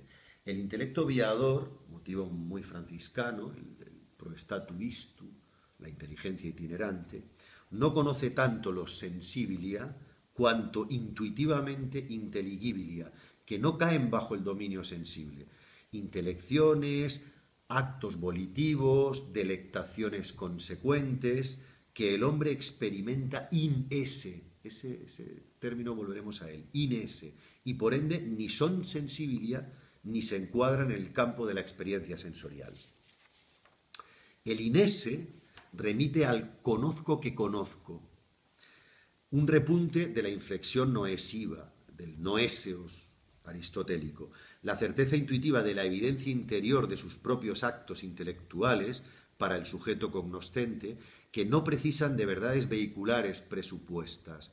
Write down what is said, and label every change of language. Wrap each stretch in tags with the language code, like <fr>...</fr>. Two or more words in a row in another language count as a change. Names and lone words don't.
<es>El intelecto viador, motivo muy franciscano, el</es> <la>proestatu istu,</la> <es>la inteligencia itinerante, no conoce tanto los sensibilia cuanto intuitivamente intelligibilia, que no caen bajo el dominio sensible. Intelecciones, actos volitivos, delectaciones consecuentes, que el hombre experimenta</es> <la>in esse.</la> <es>Ese término volveremos a él,</es> <la>in esse,</la> <es>y por ende ni son sensibilia ni se encuadran en el campo de la experiencia sensorial. El</es> <la>in esse</la> <es>remite al conozco que conozco, un repunte de la inflexión noesiva, del noéseos aristotélico, la certeza intuitiva de la evidencia interior de sus propios actos intelectuales para el sujeto cognoscente, que no precisan de verdades vehiculares presupuestas.</es>